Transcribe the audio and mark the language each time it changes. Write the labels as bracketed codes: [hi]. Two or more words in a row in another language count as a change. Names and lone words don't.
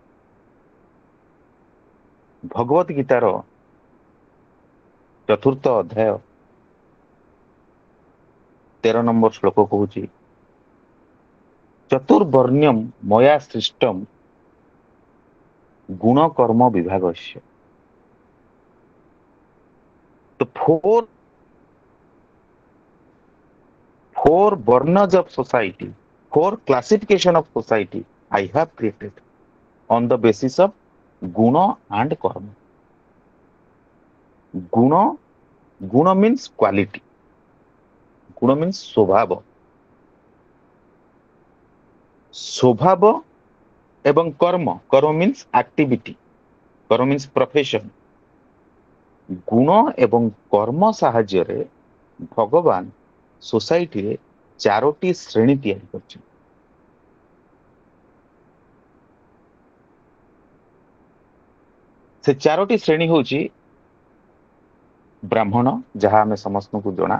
[or] ଭଗବତ ଗୀତାର 4th ଅଧ୍ୟାୟ 13 নম্বର ଶ୍ଲୋକ କହୁଛି, [sa] ଚତୁର୍ବର୍ଣ୍ଣ୍ୟମ୍ ମୟା ସୃଷ୍ଟମ୍ ଗୁଣ କର୍ମ ବିଭାଗସ୍ୟ। [en] The four varnas of society, four classification of society I have created on the basis of guna and karma. Guna means quality. Guna means [or] ସ୍ୱଭାବ। ସ୍ୱଭାବ ଏବଂ କର୍ମ [en] means activity, କର୍ମ means profession। [or] ଗୁଣ ଏବଂ କର୍ମ ସାହାଯ୍ୟରେ ଭଗବାନ ସୋସାଇଟିରେ 4ଟି ଶ୍ରେଣୀ ତିଆରି କରିଛନ୍ତି। ସେ 4ଟି ଶ୍ରେଣୀ ହଉଛି ବ୍ରାହ୍ମଣ, ଯାହା ଆମେ ସମସ୍ତଙ୍କୁ ଜଣା।